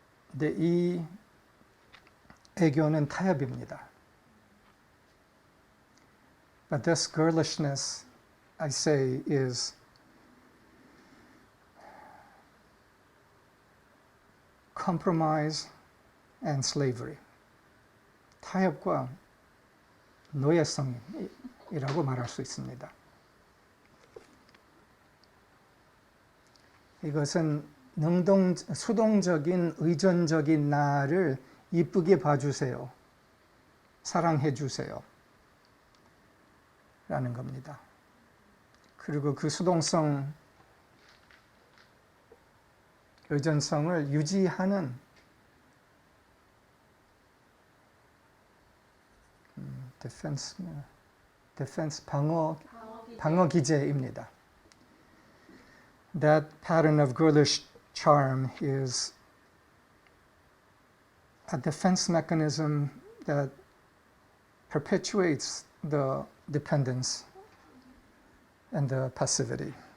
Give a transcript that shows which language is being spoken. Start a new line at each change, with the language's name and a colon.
Korean: 근데 이 애교는 타협입니다.
English: But this girlishness, I say, is compromise and slavery.
Korean: 타협과 노예성이라고 말할 수 있습니다. 이것은 수동적인 의존적인 나를 이쁘게 봐주세요. 사랑해 주세요. 라는 겁니다. 그리고 그 수동성, 의존성을 유지하는 디펜스 방어 기제입니다.
English: That pattern of girlish charm is a defense mechanism that perpetuates the dependence and the passivity.